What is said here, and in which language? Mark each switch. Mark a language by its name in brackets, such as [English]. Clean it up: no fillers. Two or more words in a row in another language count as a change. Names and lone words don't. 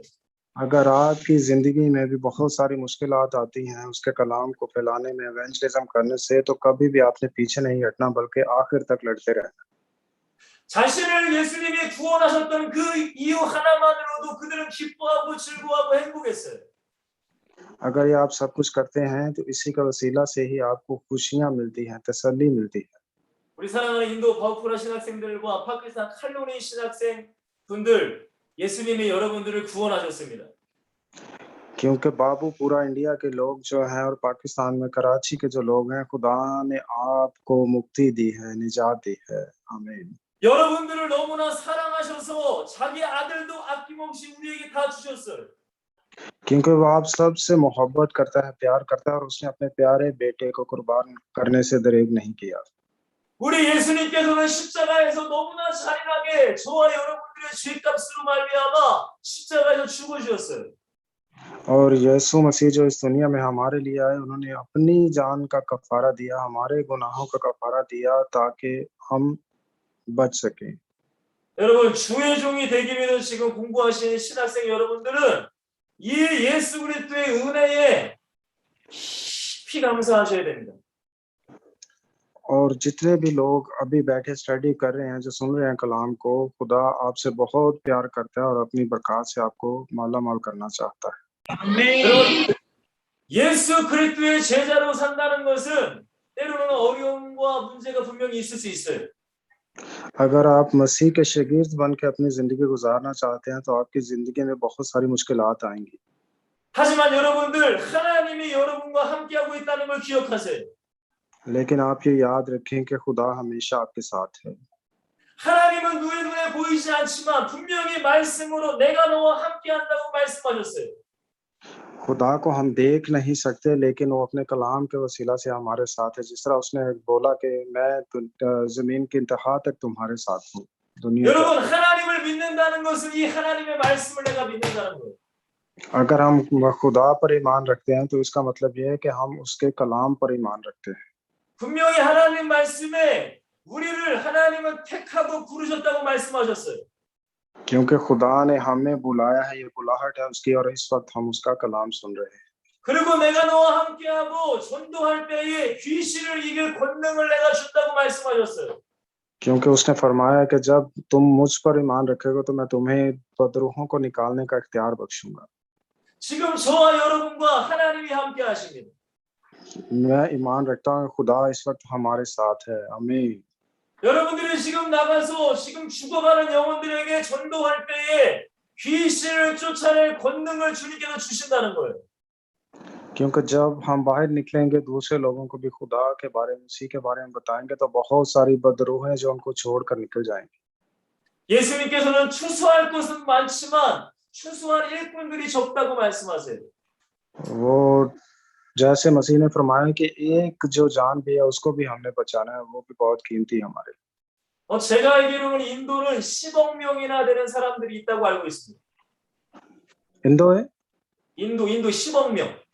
[Hindi] अगर आपकी जिंदगी में भी बहुत सारी मुश्किलात आती हैं उसके कलाम को फैलाने में, एवेंजलिज्म करने से, तो कभी भी आपने पीछे नहीं हटना बल्कि आखिर तक लड़ते रहना। [Korean] 자신을 예수님이 구원하셨던 그 이유 하나만으로도 그들은 기뻐하고 즐거워하고 행복했어요. [Hindi] अगर ये आप सब कुछ करते हैं तो इसी का वसीला से ही आपको खुशियां मिलती हैं, तसल्ली मिलती है। [Korean] 우리 사랑하는 인도 바우쿠라 신학생들과 파키스탄 칼로니 신학생 분들, 예수님이 여러분들을 구원하셨습니다. [Hindi] क्योंकि बाबूपुरा इंडिया के लोग जो हैं और पाकिस्तान में कराची के जो लोग हैं, खुदा ने आपको मुक्ति दी है, निजात दी है। आमीन। [Korean] 여러분들을 너무나 사랑하셔서 자기 아들도 아낌없이 우리에게 다 주셨어요. [Hindi] क्योंकि वो आप सबसे मोहब्बत करता है, प्यार करता है, और उसने अपने प्यारे बेटे को कुर्बान करने से दरेग नहीं किया। [Korean] 우리 예수님께서는 십자가에서 너무나 잔인하게 저와 여러분들의 죄값으로 말미암아 십자가에서 죽으셨어요. [Hindi] और यीशु मसीह जो इस दुनिया में हमारे लिए आए, उन्होंने अपनी जान का कफारा दिया, हमारे गुनाहों का कफारा दिया ताकि हम बच सकें। [Korean] 여러분 주의 종이 되기 위해서 지금 공부하시는 신학생 여러분들은 이 예수 그리스도의 은혜에 깊이 감사하셔야 됩니다. [Hindi] और जितने भी लोग अभी बैठे स्टडी कर रहे हैं, जो सुन रहे हैं कलाम को, खुदा आपसे बहुत प्यार करता है और अपनी बरकत से आपको माला माल करना चाहता है। [Korean] 여러분 예수 그리스도의 제자로 산다는 것은 때로는 어려움과 문제가 분명히 있을 수 있어요. [Hindi] अगर आप मसीह के शागिर्द बन के अपनी जिंदगी गुजारना चाहते हैं तो आपकी जिंदगी में बहुत सारी मुश्किलात आएंगी। [Korean] 하지만 여러분들 하나님이 여러분과 함께하고 있다는 걸 기억하세요. [Hindi] लेकिन आप ये याद रखें कि खुदा हमेशा आपके साथ है। [Korean] 하나님은 누의 눈에 보이지 않지만 분명히 말씀으로 내가 너와 함께한다고 말씀하셨어요. [Hindi] खुदा को हम देख नहीं सकते, लेकिन वो अपने कलाम के वसीला से हमारे साथ है। जिस तरह उसने बोला कि मैं जमीन की इंतहा तक तुम्हारे साथ हूँ। दुनिया [Korean] 여러분 하나님을 믿는다는 것은 이 하나님의 말씀을 내가 믿는다는 거예요. [Hindi] अगर हम खुदा पर ईमान रखते हैं तो इसका मतलब ये है कि हम उसके कलाम पर ईमान रखते हैं। [Korean] 분명히 하나님 말씀에 우리를 하나님은 택하고 부르셨다고 말씀하셨어요. [Hindi] क्योंकि खुदा ने हमें बुलाया है, ये बुलाहट है उसकी, और इस वक्त हम उसका कलाम सुन रहे हैं। [Korean] 그리고 내가 너와 함께하고 전도할 때에 귀신을 이길 권능을 내가 준다고 말씀하셨어요. [Hindi] क्योंकि उसने फरमाया कि जब तुम मुझ पर ईमान रखोगे तो मैं तुम्हें बदरूहों को निकालने का इख्तियार बख्शूंगा। [Korean] 지금 저와 여러분과 하나님이 함께 하십니다. [Hindi] मैं ईमान रखता हूँ खुदा इस वक्त हमारे साथ है। आमीन। [Korean] 여러분들이 지금 나가서 지금 죽어가는 영혼들에게 전도할 때에 귀신을 쫓아낼 권능을 주님께서 주신다는 거예요. [Hindi] क्योंकि जब हम बाहर निकलेंगे दूसरे लोगों को भी खुदा के बारे में, उसी के बारे में बताएंगे, तो बहुत सारी बदरूहें जो उनको छोड़कर निकल जाएंगी। [Korean] 예수님께서는 추수할 것은 많지만 추수할 일꾼들이 적다고 말씀하세요. [Hindi] वो जैसे मसीह ने फरमाया कि एक जो जान भी है उसको भी हमने बचाना है, वो भी बहुत कीमती है हमारे लिए। [Korean] 제가 알기로는 인도는 10억 명이나 되는 사람들이 있다고 알고 있습니다. [Hindi] इंदो है [Korean] 인도 10억 명.